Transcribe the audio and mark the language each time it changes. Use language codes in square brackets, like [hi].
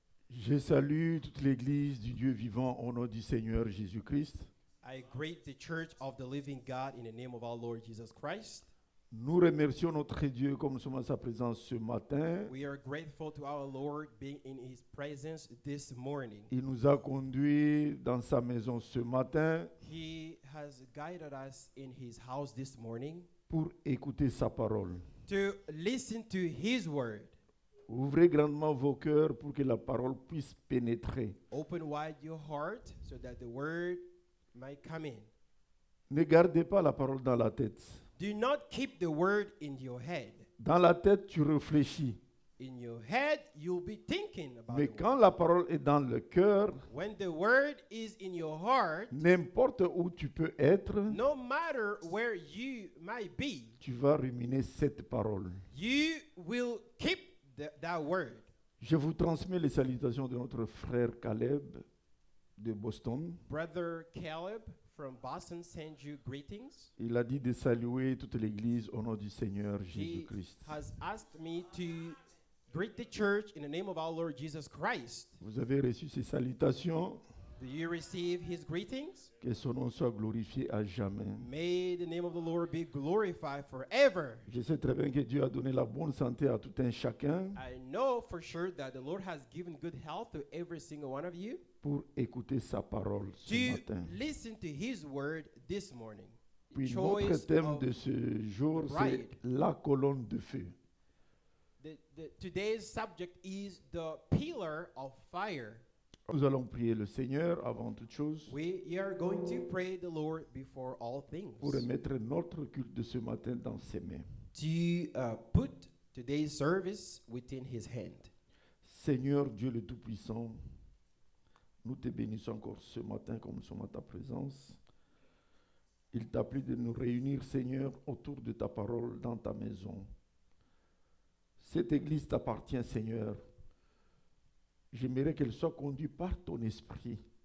[fr] Je salue toute l'Église du Dieu vivant au nom du Seigneur Jésus-Christ. [en] I greet the church of the living God in the name of our Lord Jesus Christ. [fr] Nous remercions notre Dieu comme nous sommes à sa présence ce matin. [en] We are grateful to our Lord being in his presence this morning. [fr] Il nous a conduits dans sa maison ce matin [en] He has guided us in his house this morning [fr] pour écouter sa parole. [en] to listen to his word. [fr] Ouvrez grandement vos cœurs pour que la parole puisse pénétrer. [en] Open wide your heart so that the word might come in. [fr] Ne gardez pas la parole dans la tête. [en] Do not keep the word in your head. [fr] Dans la tête, tu réfléchis. [en] in your head, you'll be thinking about [fr] Mais [en] the [fr] quand [en] word. [fr] la parole est dans le cœur, [en] When the word is in your heart, [fr] n'importe où tu peux être, [en] no matter where you might be, [fr] tu vas ruminer cette parole. [en] you will keep that word. [fr] Je vous transmets les salutations de notre frère Caleb de Boston. [en] Brother Caleb from Boston sends you greetings. [fr] Il a dit de saluer toute l'Église au nom du Seigneur [en] He [fr] Jésus-Christ. [en] has asked me to greet the church in the name of our Lord Jesus Christ. [fr] Vous avez reçu ces salutations. [en] Do you receive his greetings? [fr] Que son nom soit glorifié à jamais. [en] May the name of the Lord be glorified forever. [fr] Je sais très bien que Dieu a donné la bonne santé à tout un chacun [en] I know for sure that the Lord has given good health to every single one of you [fr] pour écouter sa parole ce [en] to [fr] matin. [en] listen to his word this morning. [fr] Puis notre [en] Choice [fr] thème [en] of [fr] de ce jour, c'est [en] bride. [fr] la colonne de feu. [en] Today's subject is the pillar of fire. [fr] Nous allons prier le Seigneur avant toute chose [en] We are going to pray the Lord before all things. [fr] pour remettre notre culte de ce matin dans ses mains. [en] To put today's service within his hand. [fr] Seigneur Dieu le Tout-Puissant, nous te bénissons encore ce matin comme nous sommes à ta présence. Il t'a plu de nous réunir, Seigneur, autour de ta parole dans ta maison. Cette église t'appartient, Seigneur. J'aimerais qu'elle soit conduite par ton esprit.